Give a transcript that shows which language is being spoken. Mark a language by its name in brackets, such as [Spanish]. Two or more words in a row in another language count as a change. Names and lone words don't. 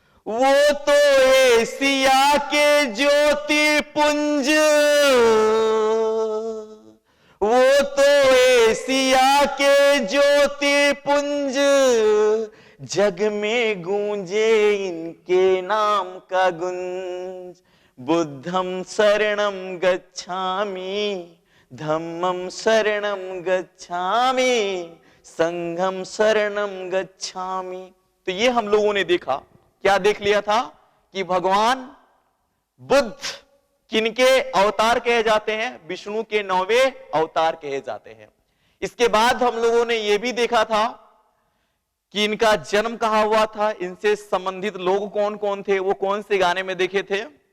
[Hindi] वो तो एशिया के ज्योतिपुंज, वो तो एशिया के ज्योतिपुंज, जग में गूंजे इनके नाम का गुंज। [Pali] बुद्धम शरणम गच्छामि, धम्मम शरणम गच्छामि, संघम शरणम गच्छामि। [Hindi] तो ये हम लोगों ने देखा, क्या देख लिया था कि भगवान बुद्ध किनके अवतार कहे जाते हैं? विष्णु के 9वें अवतार कहे जाते हैं। इसके बाद हम लोगों ने यह भी देखा था कि इनका जन्म कहां हुआ था, इनसे संबंधित लोग कौन कौन थे, वो कौन से गाने में देखे थे?